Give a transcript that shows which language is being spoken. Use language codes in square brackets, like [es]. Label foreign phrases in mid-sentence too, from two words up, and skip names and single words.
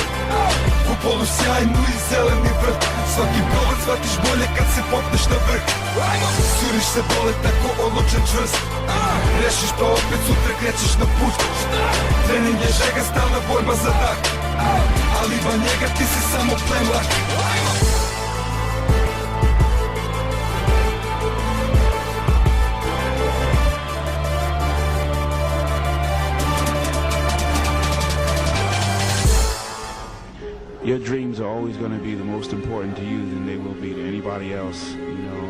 [sr] Kupolu sjajnu i zeleni vrh, svaki polet shvatiš bolje kad se popneš na vrh. Suriš se dole tako odlučan čvrst, rešiš pa opet sutra krećeš na put. Trening je žega, stalna borba za dah, ali van njega ti si samo plen lak. [en] Your dreams are always going to be the most important to you than they will be to anybody else, you know.